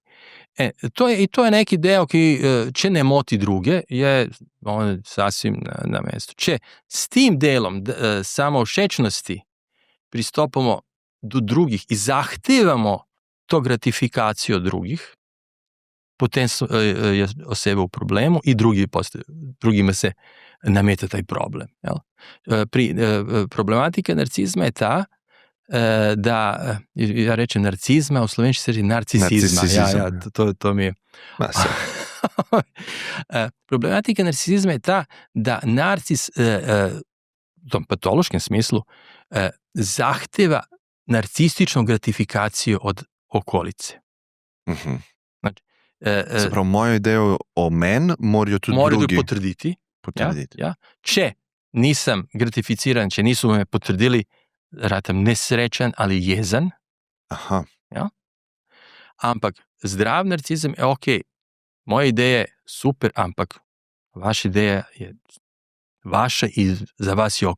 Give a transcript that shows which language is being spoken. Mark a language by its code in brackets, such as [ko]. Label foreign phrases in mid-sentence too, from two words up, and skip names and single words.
[sr] To je neki deo ki, če ne moti druge, je sasvim na mestu. [sl] Če s tim delom samovšečnosti pristopamo do drugih i zahtevamo to gratifikaciju od drugih, potem je oseba u problemu i drugima se nameta taj problem. [sr] Problematika narcizma je ta da, ja rečem narcizma, u slovenski se reči narcisizma. To mi je... Problematika narcisizma je ta da narcis u tom patološkom smislu zahteva narcističnu gratifikaciju od okolice. Znači, [sl] Se pravi, mojo idejo o meni morajo tudi drugi potrditi. potrditi. Ja. Če nisem gratificiran, če niso me potrdili, ratam nesrečen ali jezen. Aha. Ja? Ampak zdrav narcizem je ok, moja ideja je super, ampak vaša ideja je vaša in za vas je ok.